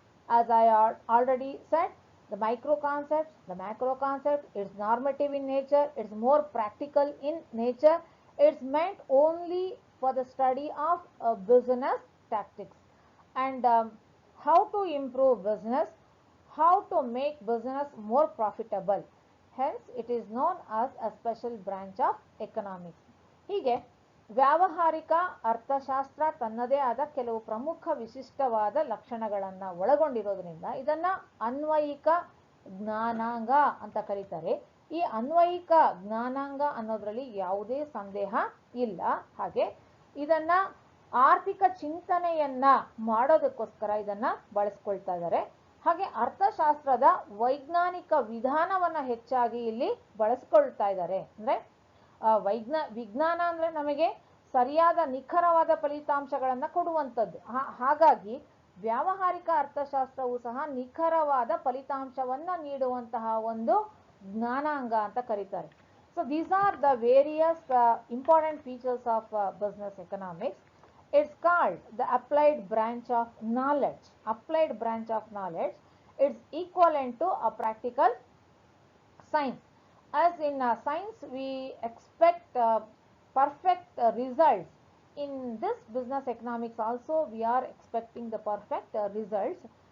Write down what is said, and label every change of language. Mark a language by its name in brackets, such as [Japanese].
[English] as I already said, the micro concepts, the macro concepts, it's normative in nature, it's more practical in nature, it's meant only for the study of business tactics and how to improve business, how to make business more profitable. Hence, it is known as a special branch of economics. [Kannada] ಹೀಗೆ ವ್ಯಾವಹಾರಿಕ ಅರ್ಥಶಾಸ್ತ್ರ ತನ್ನದೇ ಆದ ಕೆಲವು ಪ್ರಮುಖ ವಿಶಿಷ್ಟವಾದ ಲಕ್ಷಣಗಳನ್ನು ಒಳಗೊಂಡಿರೋದ್ರಿಂದ ಇದನ್ನ ಅನ್ವಯಿಕ ಜ್ಞಾನಾಂಗ ಅಂತ ಕರೀತಾರೆ. ಈ ಅನ್ವಯಿಕ ಜ್ಞಾನಾಂಗ ಅನ್ನೋದ್ರಲ್ಲಿ ಯಾವುದೇ ಸಂದೇಹ ಇಲ್ಲ. ಹಾಗೆ ಇದನ್ನ ಆರ್ಥಿಕ ಚಿಂತನೆಯನ್ನ ಮಾಡೋದಕ್ಕೋಸ್ಕರ ಇದನ್ನ ಬಳಸ್ಕೊಳ್ತಾ ಇದ್ದಾರೆ. ಹಾಗೆ ಅರ್ಥಶಾಸ್ತ್ರದ ವೈಜ್ಞಾನಿಕ ವಿಧಾನವನ್ನ ಹೆಚ್ಚಾಗಿ ಇಲ್ಲಿ ಬಳಸ್ಕೊಳ್ತಾ ಇದ್ದಾರೆ. ಅಂದ್ರೆ ವಿಜ್ಞಾನ ಅಂದ್ರೆ ನಮಗೆ ಸರಿಯಾದ ನಿಖರವಾದ ಫಲಿತಾಂಶಗಳನ್ನ ಕೊಡುವಂಥದ್ದು. ಹಾಗಾಗಿ ವ್ಯಾವಹಾರಿಕ ಅರ್ಥಶಾಸ್ತ್ರವು ಸಹ ನಿಖರವಾದ ಫಲಿತಾಂಶವನ್ನ ನೀಡುವಂತಹ ಒಂದು ಜ್ಞಾನಾಂಗ ಅಂತ ಕರೀತಾರೆ. [English] So these are the various important features of business economics. It's called the applied branch of knowledge. Applied branch of knowledge. It's equivalent to a practical science. As in science, we expect perfect results. In this business economics also, we are expecting the perfect results.